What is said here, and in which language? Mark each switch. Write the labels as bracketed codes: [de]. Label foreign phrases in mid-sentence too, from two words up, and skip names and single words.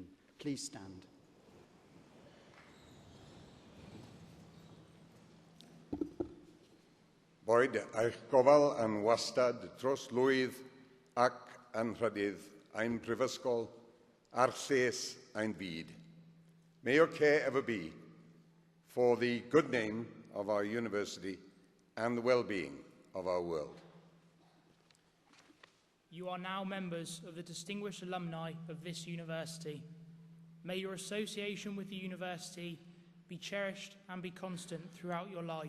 [en] Please stand. [cy] Boed eich gofal yn wastad dros lwydd ac yn rhydydd ein prifysgol a'r lles ein byd. [en] May your care ever be for the good name of our university and the well-being of our world. You are now members of the distinguished alumni of this university. May your association with the university be cherished and be constant throughout your life.